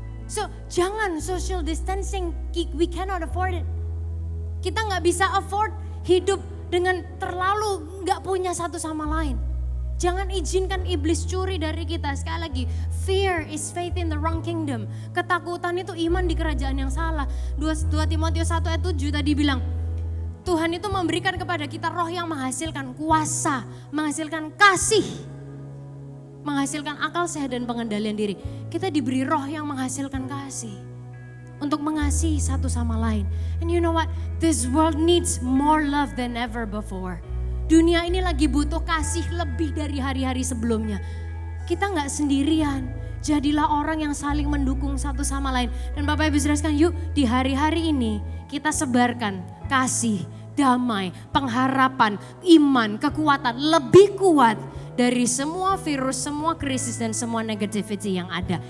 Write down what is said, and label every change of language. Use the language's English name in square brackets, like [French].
[English] So [Indonesian] jangan [English] social distancing, we cannot afford it. [Indonesian] Kita gak bisa afford hidup dengan terlalu gak punya satu sama lain. Jangan izinkan iblis curi dari kita. Sekali lagi, [English] fear is faith in the wrong kingdom. [Indonesian] Ketakutan itu iman di kerajaan yang salah. 2 Timotius 1 ayat 7 tadi bilang, Tuhan itu memberikan kepada kita roh yang menghasilkan kuasa, menghasilkan kasih, menghasilkan akal sehat dan pengendalian diri. Kita diberi roh yang menghasilkan kasih untuk mengasihi satu sama lain. [English] And you know what? This world needs more love than ever before. [Indonesian] Dunia ini lagi butuh kasih lebih dari hari-hari sebelumnya. Kita gak sendirian. Jadilah orang yang saling mendukung satu sama lain. Dan Bapak Ibu saudara sekalian, yuk di hari-hari ini kita sebarkan kasih, damai, pengharapan, iman, kekuatan lebih kuat dari semua virus, semua krisis dan semua negativity yang ada.